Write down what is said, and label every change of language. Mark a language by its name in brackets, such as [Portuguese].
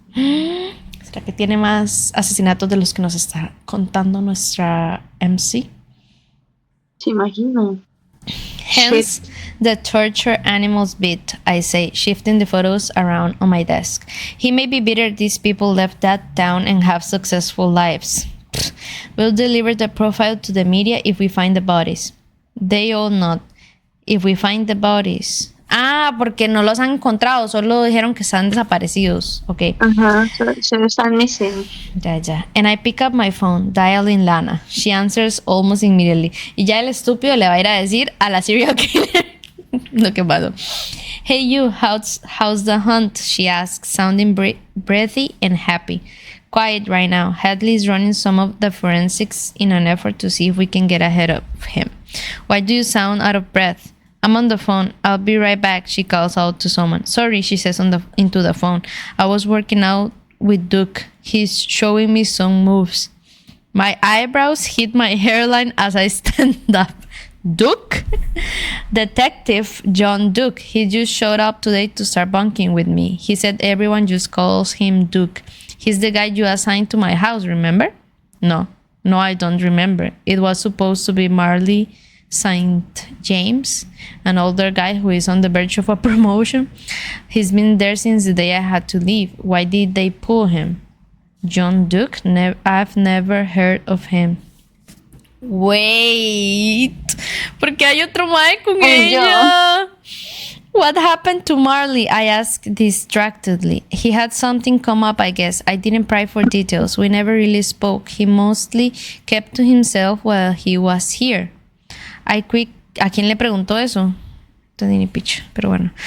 [Spanish] ¿Será que tiene más asesinatos de los que nos está contando nuestra MC? Se imagino. [English] Hence, the torture animals bit, I say, shifting the photos around on my desk. He may be bitter these people left that town and have successful lives. We'll deliver the profile to the media if we find the bodies. They all nod. If we find the bodies. [Spanish] Ah, porque no los han encontrado, solo dijeron que están desaparecidos. Ok. Ajá, so están missing. [English] Ya. And I pick up my phone, dialing Lana. She answers almost immediately. [Spanish] Y ya el estúpido le va a ir a decir a la serial killer lo que pasó. [English] Hey you, how's the hunt? She asks, sounding breathy and happy. Quiet right now. Hadley is running some of the forensics in an effort to see if we can get ahead of him. Why do you sound out of breath? I'm on the phone. I'll be right back, she calls out to someone. Sorry, she says into the phone. I was working out with Duke. He's showing me some moves. My eyebrows hit my hairline as I stand up. Duke? Detective John Duke. He just showed up today to start bunking with me. He said everyone just calls him Duke. He's the guy you assigned to my house, remember? No, I don't remember. It was supposed to be Marley St. James, an older guy who is on the verge of a promotion. He's been there since the day I had to leave. Why did they pull him? John Duke? I've never heard of him. [Spanish] Wait, porque hay otro mae con ella. [English] What happened to Marley? I asked distractedly. He had something come up, I guess. I didn't pry for details. We never really spoke. He mostly kept to himself while he was here. [Spanish] ¿A quién le preguntó eso? Ni pitch, pero bueno.